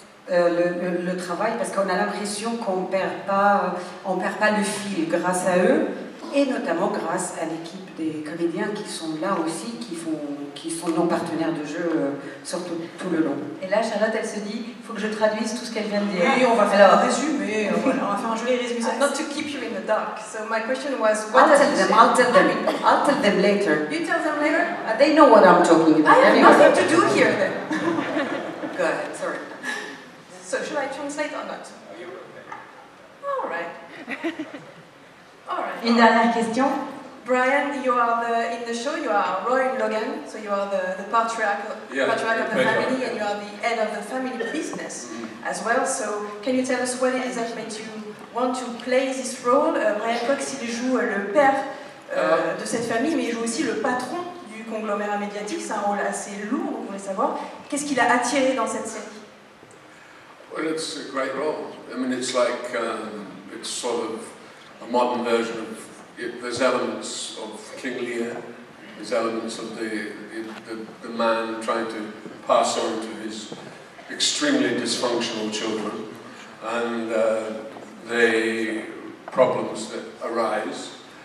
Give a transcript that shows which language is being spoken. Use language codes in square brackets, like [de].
[fr] le travail, parce qu'on a l'impression qu'on perd pas le fil grâce à eux, et notamment grâce à l'équipe des comédiens qui sont là aussi, qui sont nos partenaires de jeu sur tout le long. Et là, Charlotte, elle se dit, il faut que je traduise tout ce qu'elle vient de dire. Oui, on va faire un résumé, voilà, on va faire un joli résumé. [en] Not to keep you in the dark. So my question was, I'll tell them later. You tell them later? They know what I'm talking about. I have nothing to do here then. Go ahead, sorry. So should I translate or not? All right. [fr] Une dernière question. [en] Brian, you are in the show, you are Roy Logan, so you are the patriarch of the family, and you are the head of the family business as well. So can you tell us what it is that made you want to play this role? [fr] Brian Cox, il joue le père de cette famille, mais il joue aussi le patron du conglomérat médiatique. C'est un rôle assez lourd, on voulait savoir. Qu'est-ce qui l'a attiré dans cette série? [en] Well, it's a great role. I mean, it's like, it's sort of a modern version of, there's elements of King Lear, there's elements of the man trying to pass on to his extremely dysfunctional children, and the problems that arise.